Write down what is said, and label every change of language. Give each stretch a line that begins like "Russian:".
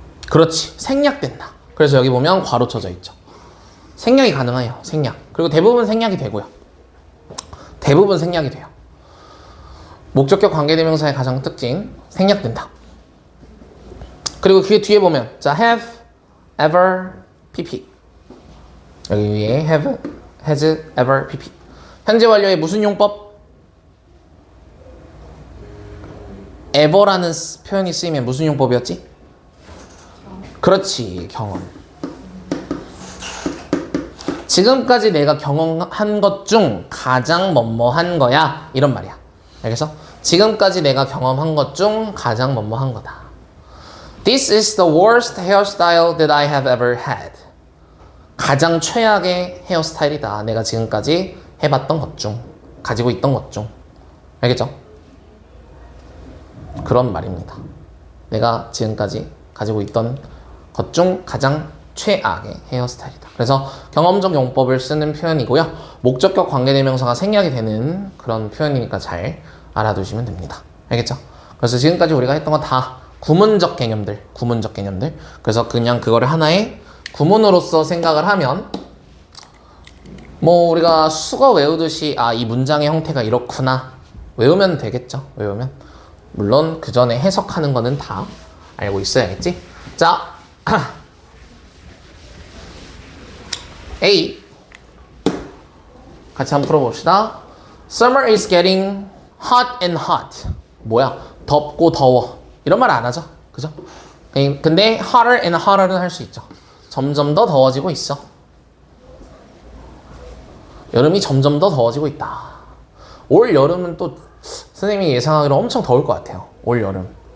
Korean: 그렇지, 생략된다. 그래서 여기 보면 괄호 쳐져 있죠. 생략이 가능해요. 생략. 그리고 대부분 생략이 되고요. 대부분 생략이 돼요. 목적격 관계대명사의 가장 특징, 생략된다. 그리고 그 뒤에 보면, 자, have, ever, pp. 여기 위에 have, has, ever, pp. 현재 완료의 무슨 용법? ever라는 표현이 쓰이면 무슨 용법이었지? 그렇지, 경험. 지금까지 내가 경험한 것 중 가장 뭐뭐한 거야, 이런 말이야. 알겠어? 지금까지 내가 경험한 것 중 가장 뭐뭐한 거다.
English: This is the worst hairstyle that I have ever had.
Korean: 가장 최악의 헤어스타일이다. 내가 지금까지 해봤던 것 중, 가지고 있던 것 중. 알겠죠? 그런 말입니다. 내가 지금까지 가지고 있던 것 중 가장 최악의 헤어스타일이다. 그래서 경험적 용법을 쓰는 표현이고요. 목적격 관계대명사가 생략이 되는 그런 표현이니까 잘 알아두시면 됩니다. 알겠죠? 그래서 지금까지 우리가 했던 거 다 구문적 개념들. 그래서 그냥 그거를 하나의 구문으로서 생각을 하면, 뭐 우리가 수거 외우듯이 아, 이 문장의 형태가 이렇구나 외우면 되겠죠. 외우면. 물론 그 전에 해석하는 거는 다 알고 있어야겠지? 자, A 같이 한번 풀어봅시다.
English: Summer is getting hot and hot.
Korean: 뭐야? 덥고 더워. 이런 말 안 하죠? 그죠? 근데 hotter and hotter는 할 수 있죠. 점점 더 더워지고 있어. 여름이 점점 더 더워지고 있다. 올 여름은 또 선생님이 예상하기로 엄청 더울 것 같아요. 올 여름.